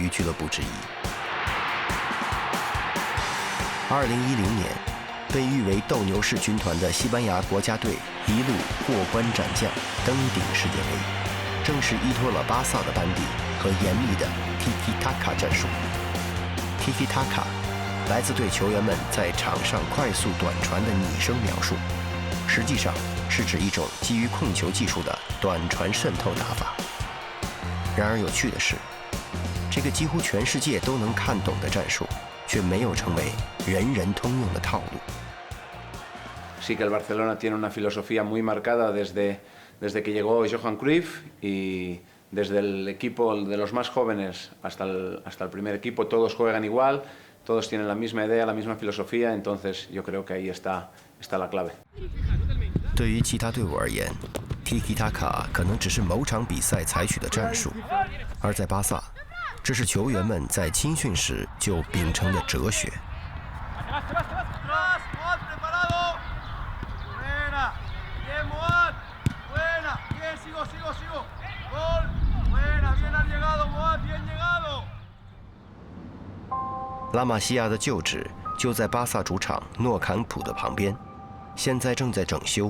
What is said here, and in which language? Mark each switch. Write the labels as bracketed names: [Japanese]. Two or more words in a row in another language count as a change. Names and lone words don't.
[Chinese] 育俱乐部之一。2010年，被誉为斗牛士军团的西班牙国家队一路过关斩将，登顶世界杯，正是依托了巴萨的班底和严密的 Tiki-Taka 战术。Tiki-Taka 来自对球员们在场上快速短传的拟声描述，实际上是指一种基于控球技术的短传渗透打法。然而有趣的是，这个几乎全世界都能看懂的战术，却没有成为人人通用的套路。 [Spanish] Sí que el Barcelona tiene una filosofía muy marcada desde que llegó Johan Cruyff y desde el equipo de los más jóvenes hasta el primer equipo todos juegan igual, todos tienen la misma idea, la misma filosofía, entonces yo creo que ahí está la clave. [Chinese] 对于其他队伍而言，Tiki-Taka 可能只是某场比赛采取的战术，而在巴萨，这是球员们在青训时就秉承的哲学。拉玛西亚的旧址就在巴萨主场诺坎普的旁边，现在正在整修。